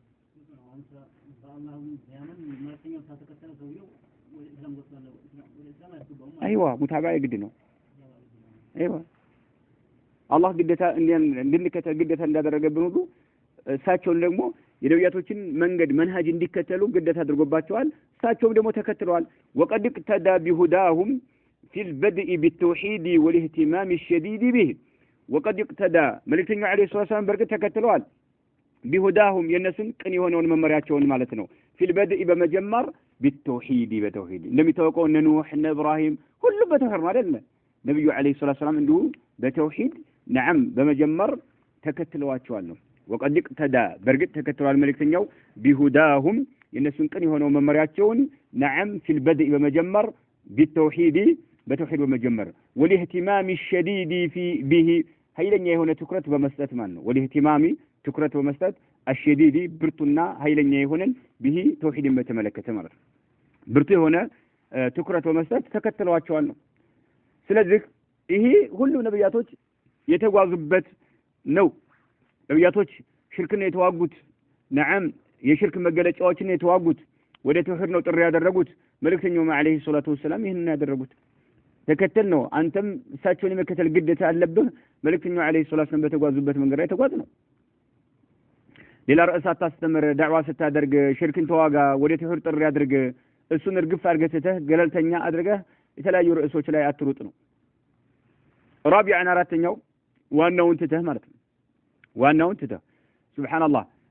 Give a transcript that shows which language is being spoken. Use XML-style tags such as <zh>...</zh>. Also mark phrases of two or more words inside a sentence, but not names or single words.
<am>አይዋ ሙታባይ ግድ ነው። አይዋ አላህ ግዴታ እንድንከተል ግዴታ እንዳደረገብን ሁሉ እሳቸውን ደግሞ የነቢያቶችን መንገድ መንሃጅ እንዲከተሉ ግዴታ አድርጎባቸዋል። እሳቸውም ደግሞ ተከትለዋል።</am> <ar>وقد اقتدى بهداهم في البدء بالتوحيد والاهتمام الشديد به وقد اقتدى</ar> <am>መልእክተኛው</am> <ar>عليه الصلاه والسلام</ar> <am>በርግጥ ተከትለዋል ቢሁዳሁም የነሱን ቅን የሆነውን መመሪያቸውን ማለት ነው</am> <ar>في البدء</ar> <am>በመጀመር بالتوحيد በተውሂድ እንደሚታወቀው እነ ኑህ እነ ኢብራሂም ሁሉም በተውሂድ ማለት ነው ነብዩ</am> <ar>عليه الصلاه والسلام</ar> <am>እንዲሁ በተውሂድ نعم በመጀመር ተከትለዋቸዋል ነው</am> <ar>وقد اقتدى</ar> <am>በርግጥ ተከትለዋል መልእክተኛው ቢሁዳሁም የነሱን ቅን የሆነው መመሪያቸውን</am> <ar>نعم في البدء</ar> <am>በመጀመር بالتوحيد በተውሂድ በመጀመር</am> <ar>والاهتمام الشديد في به</ar> <am>ኃይለኛ የሆነ ትኩረት በመስጠት ማለት ነው والاهتمام ትኩረት በመስጠት الشديد ብርቱና ኃይለኛ የሆነን به ተውሂድን በተመለከተ ማለት ነው ብርቱ የሆነ ትኩረት በመስጠት ተከትለዋቸዋል ነው ስለዚህ ይሄ ሁሉ ነብያቶች የተጓዙበት ነው ነብያቶች ሽርክን የተዋጉት نعم የሽርክ መገለጫዎችን የተዋጉት ወደ ተውሂድ ነው ጥሪ ያደረጉት መልእክተኛው</am> <ar>عليه الصلاه والسلام</ar> <am>ይሄንን ያደረጉት ተከተል ነው አንተም እሳቸውን የመከተል ግዴታ አለብህ መልእክተኛው</am> <ar>عليه الصلاه والسلام</ar> <am>በተጓዙበት መንገድ ላይ ተጓዝ ነው ሌላ ርዕስ አታስተምር ዳዕዋ ስታደርግ ሽርክን ተዋጋ ወደ ተውሂድ ጥሪ አድርግ እሱን እርግፍ አድርገህ ገለልተኛ አድርገህ የተለያዩ ርዕሶች ላይ አትሩጥ ነው رابعا አራተኛው ዋናውን ትተህ ማለት ነው ዋናውን ትተህ ሱብሃንአላህ</am>